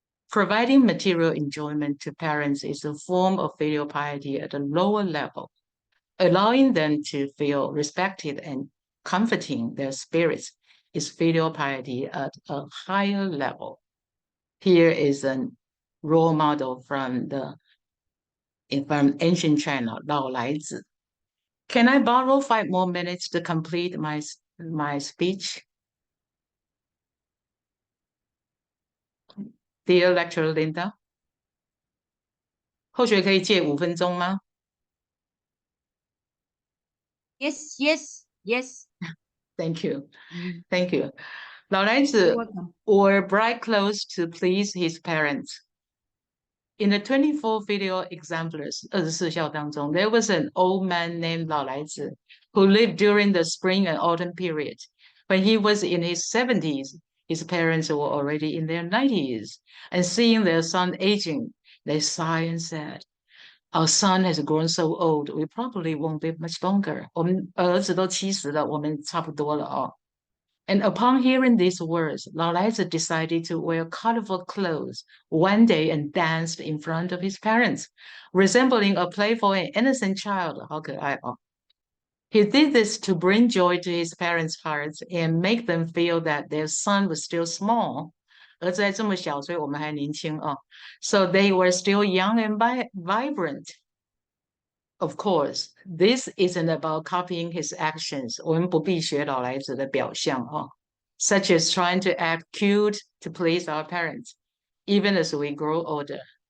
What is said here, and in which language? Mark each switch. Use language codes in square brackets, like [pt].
[en] Providing material enjoyment to parents is a form of filial piety at a lower level, allowing them to feel respected and comforting their spirits is filial piety at a higher level. Here is a role model from ancient China, 老来子. Can I borrow 5 more minutes to complete my speech? [zh] Dear lecturer Linda, 后学可以借5分钟吗? [en] Yes. Thank you. 老来子 wore bright clothes to please his parents. In the 24 filial exemplars, 24孝当中, there was an old man named 老来子 who lived during the spring and autumn period. When he was in his 70s, his parents were already in their 90s, and seeing their son aging, they sighed and said, our son has grown so old, we probably won't live much longer. [zh] 我们儿子都70了，我们差不多了哦。 [en] And upon hearing these words, 老来子 decided to wear colorful clothes one day and danced in front of his parents, resembling a playful and innocent child. [zh] 好可爱哦。 [en] He did this to bring joy to his parents' hearts and make them feel that their son was still small. [zh] 儿子还这么小，所以我们还年轻哦。 [en] So they were still young and vibrant. Of course, this isn't about copying his actions. 我们不必学老来子的表象哦。 such as trying to act cute to please our parents, even as we grow older.